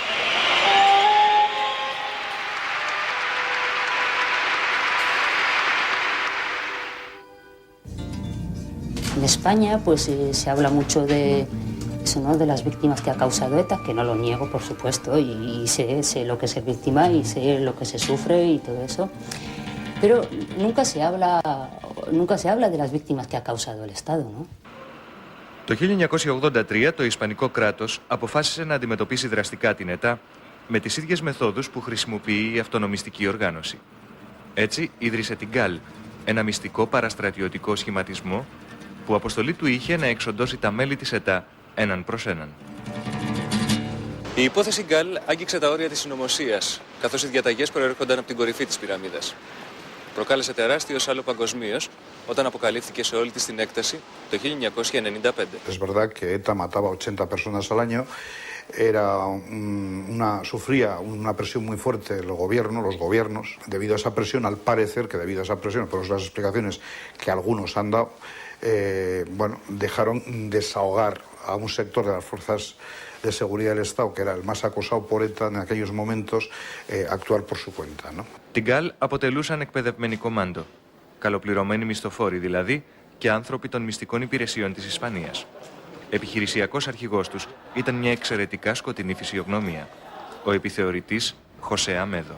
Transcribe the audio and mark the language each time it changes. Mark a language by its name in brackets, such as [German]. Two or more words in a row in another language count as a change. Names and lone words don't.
[Spanish] En España pues se habla mucho de eso, ¿no? De las víctimas que ha causado ETA, que no lo niego, por supuesto, y sé lo que es ser víctima y sé lo que se sufre y todo eso, pero nunca se habla de las víctimas que ha causado el Estado, ¿no? [Greek] Το 1983 το Ισπανικό κράτος αποφάσισε να αντιμετωπίσει δραστικά την ΕΤΑ με τις ίδιες μεθόδους που χρησιμοποιεί η αυτονομιστική οργάνωση. Έτσι ίδρυσε την ΓΚΑΛ, ένα μυστικό παραστρατιωτικό σχηματισμό που αποστολή του είχε να εξοντώσει τα μέλη της ΕΤΑ έναν προς έναν. Η υπόθεση ΓΚΑΛ άγγιξε τα όρια της συνωμοσίας, καθώς οι διαταγές προέρχονταν από την κορυφή της πυραμίδας. Προκάλεσε τεράστιο σάλο παγκοσμίως όταν αποκαλύφθηκε σε όλη της την έκταση το 1995. [Spanish] Es verdad que ETA mataba 80 personas al año sufría una presión muy fuerte de los gobiernos, debido a esa presión, al parecer que debido a esa presión, por las explicaciones que algunos han dado, dejaron desahogar a un sector de las fuerzas de seguridad del Estado, que era el más acosado por ETA en aquellos momentos, actuar por su cuenta. ¿no? [Greek] Την Γκάλ αποτελούσαν εκπαιδευμένοι κομάντο, καλοπληρωμένοι μισθοφόροι δηλαδή και άνθρωποι των μυστικών υπηρεσιών της Ισπανίας. Επιχειρησιακός αρχηγός τους ήταν μια εξαιρετικά σκοτεινή φυσιογνωμία, ο επιθεωρητής José Amedo.